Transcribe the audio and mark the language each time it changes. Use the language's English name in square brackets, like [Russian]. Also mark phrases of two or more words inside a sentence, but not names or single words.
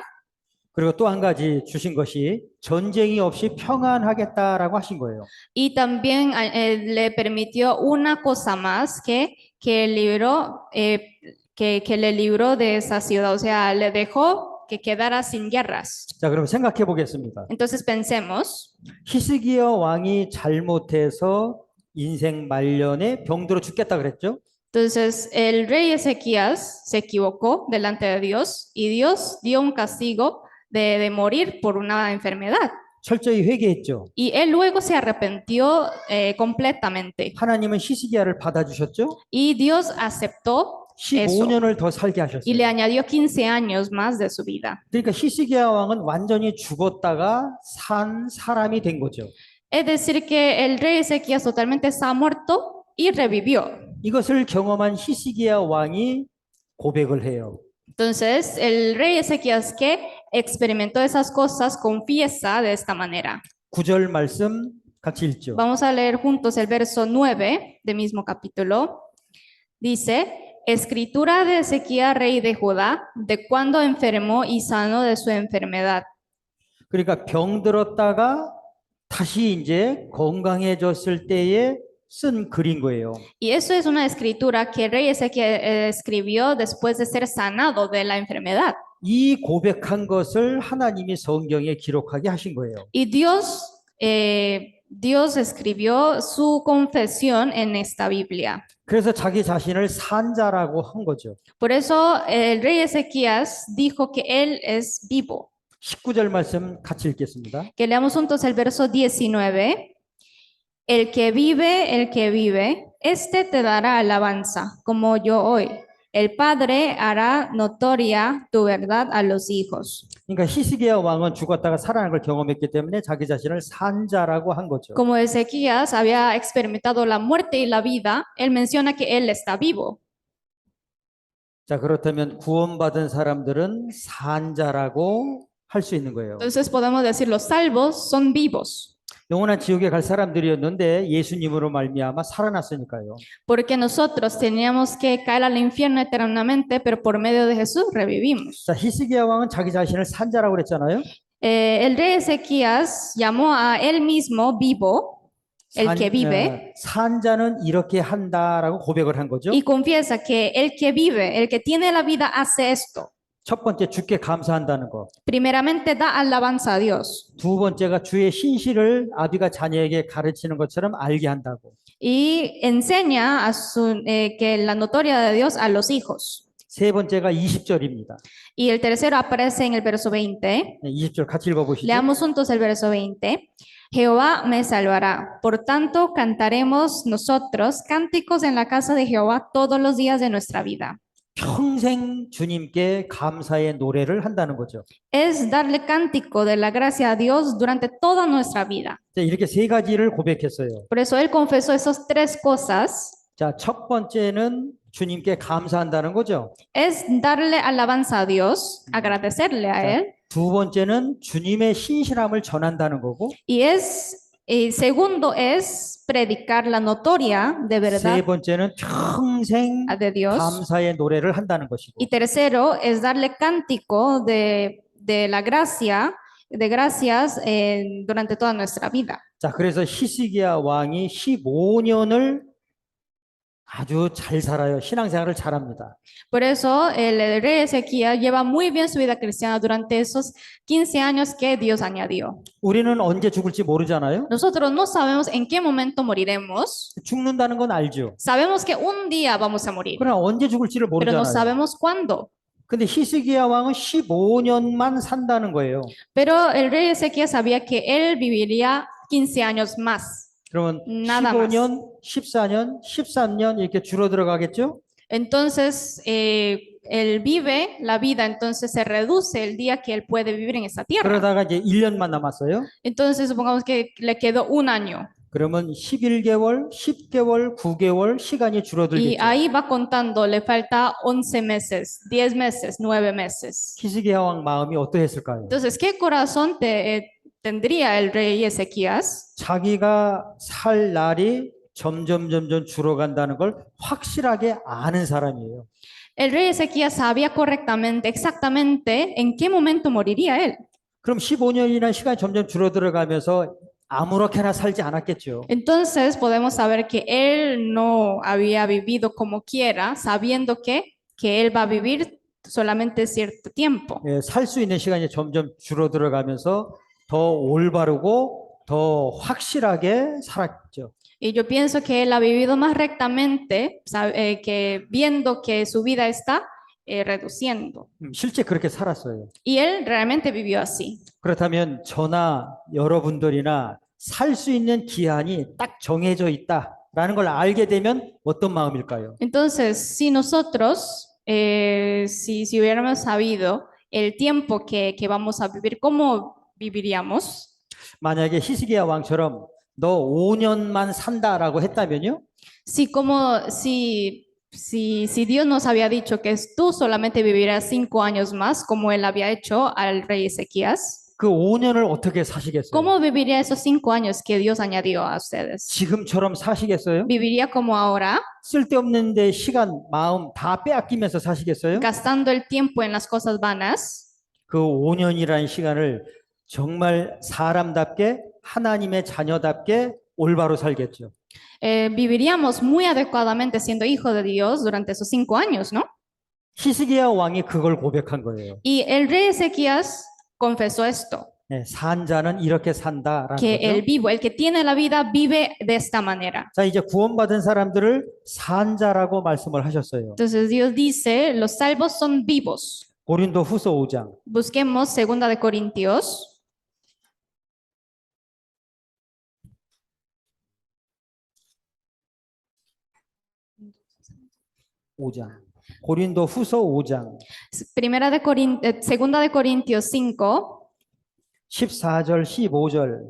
[Korean] 그리고 또 한 가지 주신 것이 전쟁이 없이 평안하겠다라고 하신 거예요. [Spanish] Y también le permitió una cosa más que le libró de esa ciudad. O sea, le dejó que quedara sin guerras. [Korean] 자, 그럼 생각해 보겠습니다. [Spanish] Entonces pensemos, [Korean] 히스기야 왕이 잘못해서 인생 말년에 병들어 죽겠다 그랬죠? [Spanish] entonces el rey Ezequías se equivocó delante de Dios y Dios dio un castigo de morir por una enfermedad. [Korean] 철저히 회개했죠. [Spanish] Y él luego se arrepintió completamente. [Korean] 하나님은 히스기야를 받아주셨죠? [Spanish] Y Dios aceptó eso [Korean] 15년을 더 살게 [Spanish] y le [Korean] 하셨어요. [Spanish] añadió 15 años más de su vida. [Korean] 그러니까 히스기야 왕은 완전히 죽었다가 산 사람이 된 거죠. [Spanish] Es decir, que el rey Ezequías totalmente está muerto y revivió. [Korean] 이것을 경험한 히스기야 왕이 고백을 해요. [Spanish] Entonces, el rey Ezequías que experimentó esas cosas confiesa de esta manera. [Korean] 9절 말씀 같이 읽죠. [Spanish] Vamos a leer juntos el verso 9 del mismo capítulo. Dice, escritura de Ezequías, rey de Judá, de cuando enfermó y sanó de su enfermedad. [Korean] 그러니까 병들었다가 다시 이제 건강해졌을 때에 쓴 글인 거예요. [Spanish] Y eso es una escritura que el rey Ezequías escribió después de ser sanado de la enfermedad. [Korean] 이 고백한 것을 하나님이 성경에 기록하게 하신 거예요. [Spanish] Y Dios escribió su confesión en esta Biblia. [Korean] 그래서 자기 자신을 산자라고 한 거죠. [Spanish] Por eso el rey Ezequías dijo que él es vivo. [Korean] 19절 말씀 같이 읽겠습니다. [Spanish] Que leamos juntos el verso 19. El que vive, este te dará alabanza, como yo hoy. El Padre hará notoria tu verdad a los hijos. [Korean] 그러니까 히스기야 왕은 죽었다가 살아난 걸 경험했기 때문에 자기 자신을 산자라고 한 거죠. [Spanish] Como Ezequías había experimentado la muerte y la vida, él menciona que él está vivo. [Korean] 자, 그렇다면 구원받은 사람들은 산자라고 할 수 있는 거예요. [Spanish] Entonces podemos decir los salvos son vivos. [Korean] 영원한 지옥에 갈 사람들이었는데 예수님으로 말미암아 살아났으니까요. [Spanish] Porque nosotros teníamos que caer al infierno eternamente, pero por medio de Jesús revivimos. [Korean] 자, 히스기야 왕은 자기 자신을 산자라고 그랬잖아요. [Spanish] El rey Ezequías llamó a él mismo vivo, el que vive, [Korean] 산자는 이렇게 한다라고 고백을 한 거죠. [Spanish] y confiesa que el que vive, el que tiene la vida, hace esto. [Korean] 첫 번째 주께 감사한다는 거. [Spanish] Primeramente da alabanza a Dios. [Korean] 두 번째가 주의 신실을 아비가 자녀에게 가르치는 것처럼 알게 한다고. [Spanish] Y enseña que la notoria de Dios a los hijos. [Korean] 세 번째가 20절입니다. [Spanish] Y el tercero aparece en el verso 20. [Korean] 20절 같이 읽어보시죠. [Spanish] Leamos juntos el verso 20. Jehová me salvará. Por tanto, cantaremos nosotros cánticos en la casa de Jehová todos los días de nuestra vida. [Korean] 평생 주님께 감사의 노래를 한다는 거죠. [Spanish] es darle cántico de la gracia a Dios durante toda nuestra vida. [Korean] 자, 이렇게 세 가지를 고백했어요. [Spanish] Por eso él confesó esas tres cosas. [Korean] 자, 첫 번째는 주님께 감사한다는 거죠. [Spanish] Es darle alabanza a Dios, agradecerle a [Korean] 자, [Spanish] Él. [Korean] 두 번째는 주님의 신실함을 전한다는 거고, [Spanish] Segundo es predicar la notoria de [Korean] 세 [Spanish] verdad [Korean] 번째는 평생 [Spanish] de Dios. [Korean] 감사의 노래를 한다는 것이고, [Spanish] Y tercero es darle cántico de la gracia, de gracias durante toda nuestra vida. [Korean] 자, 그래서 히스기야 왕이 15년을 아주 잘 살아요. 신앙생활을 잘합니다. [Spanish] Por eso el rey Ezequías lleva muy bien su vida cristiana durante esos 15 años que Dios añadió. [Korean] 우리는 언제 죽을지 모르잖아요. [Spanish] Nosotros no sabemos en qué momento moriremos. [Korean] 죽는다는 건 알죠. [Spanish] Sabemos que un día vamos a morir, [Korean] 그러나 언제 죽을지를 [Spanish] pero no [Korean] 모르잖아요. [Spanish] sabemos cuándo. [Korean] 근데 히스기야 왕은 15년만 산다는 거예요. [Spanish] Pero el rey Ezequías sabía que él viviría 15 años más. [Korean] 그러면 [Spanish] Nada [Korean] 15년, 14년, 13년 이렇게 줄어들어 가겠죠? [Spanish] Entonces, él vive la vida, entonces se reduce el día que él puede vivir en esta tierra. [Korean] 그러다가 이제 1년만 남았어요. [Spanish] Entonces, supongamos que le quedó un año. [Korean] 그러면 11개월, 10개월, 9개월 시간이 [Spanish] Y [Korean] 줄어들겠죠. [Spanish] ahí va contando, le falta 11 meses, 10 meses, 9 meses. [Korean] 히스기야 왕 마음이 어떠했을까요? [Spanish] Entonces, ¿qué corazón tendría el rey Ezequías? [Korean] 자기가 살 날이 점점 줄어간다는 걸 확실하게 아는 사람이에요. [Spanish] El rey Ezequías sabía correctamente, exactamente en qué momento moriría él. [Korean] 그럼 15년이라는 시간이 점점 줄어들어가면서 아무렇게나 살지 않았겠죠. [Spanish] Entonces podemos saber que él no había vivido como quiera, sabiendo que él va a vivir solamente cierto tiempo. [Korean] 예, 살 수 있는 시간이 점점 줄어들어가면서 더 올바르고 더 확실하게 살았죠. [Spanish] Y yo pienso que él ha vivido más rectamente, que viendo que su vida está reduciendo. [Korean] 실제 그렇게 살았어요. [Spanish] Y él realmente vivió así. [Korean] 그렇다면 저나 여러분들이나 살 수 있는 기한이 딱 정해져 있다라는 걸 알게 되면 어떤 마음일까요? [Spanish] Entonces, si nosotros, si hubiéramos sabido el tiempo que vamos a vivir, ¿cómo viviríamos? [Korean] 만약에 히스기야 왕처럼 너 5년만 산다라고 했다면요? [Spanish] Si Dios nos había dicho que tú solamente vivirás 5 años más, como él había hecho al rey Ezequías, [Korean] 그 5년을 어떻게 사시겠어요? [Spanish] ¿cómo viviría esos 5 años que Dios añadió a ustedes? [Korean] 지금처럼 사시겠어요? [Spanish] ¿Viviría como ahora, [Korean] 쓸데없는데 시간, 마음 다 빼앗기면서 사시겠어요? [Spanish] gastando el tiempo en las cosas vanas? [Korean] 그 5년이라는 시간을 정말 사람답게 하나님의 자녀답게 올바로 살겠죠. [Spanish] Viviríamos muy adecuadamente siendo hijos de Dios durante esos 5 años, ¿no? [Korean] 히스기야 왕이 그걸 고백한 거예요. [Spanish] Y el rey Ezequías confesó esto, [Korean] 네, 산 자는 이렇게 산다라는 [Spanish] que el [Korean] 거죠. [Spanish] vivo, el que tiene la vida, vive de esta manera. [Korean] 자, 이제 구원받은 사람들을 산 자라고 말씀을 하셨어요. [Spanish] Entonces Dios dice, los salvos son vivos. [Korean] 고린도 후서 5장. Busquemos 2 de Corintios. 5장. 고린도 후서 5장. [Spanish] 2 de Corintios 5, [Korean] 14절, 15절